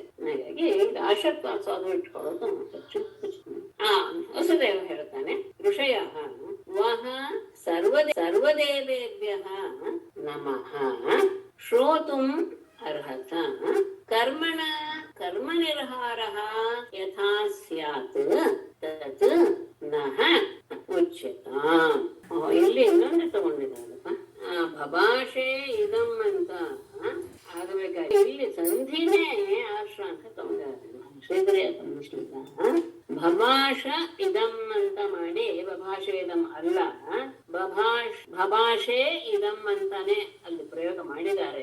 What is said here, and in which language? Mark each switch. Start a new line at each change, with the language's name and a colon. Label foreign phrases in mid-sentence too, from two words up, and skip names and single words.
Kannada: ಹಾಗಾಗಿ ಆಶತ್ವಾತ್ ಅದು ಇಟ್ಕೊಳ್ಳೋದು ಹೆಚ್ಚು ವಸುದೇವ ಹೇಳ್ತಾನೆ,
Sanskrit: ಋಷಯಃ ವಹ ಸರ್ವದೇವೇಭ್ಯಃ ನಮಃ ಶ್ರೋತುಂ ಅರ್ಹತ ಕರ್ಮ ನಿರ್ಹಾರಃ ಯಥಾ ಸ್ಯಾತ್ ತತ್ ನಃ ಉಚ್ಯತಾಂ.
Kannada: ಇಲ್ಲಿ ಇನ್ನೊಂದು ತಗೊಂಡಿದ್ದಾರಪ್ಪ,
Sanskrit: ಬಭಾಷೆ ಇದಂ
Kannada: ಅಂತ ಆಗಬೇಕಾಗಿ ಇಲ್ಲಿ ಸಂಧಿನೇ ಆಶ್ರ ಅಂತ ತಗೊಂಡಿದ್ದಾರೆ.
Sanskrit: ಬಭಾಷ ಇದಂ
Kannada: ಅಂತ ಮಾಡಿ
Sanskrit: ಬಭಾಷೆ ಇದಂ
Kannada: ಅಲ್ಲ,
Sanskrit: ಬಭಾಷೆ ಇದಂ
Kannada: ಅಂತಾನೆ ಅಲ್ಲಿ ಪ್ರಯೋಗ ಮಾಡಿದ್ದಾರೆ.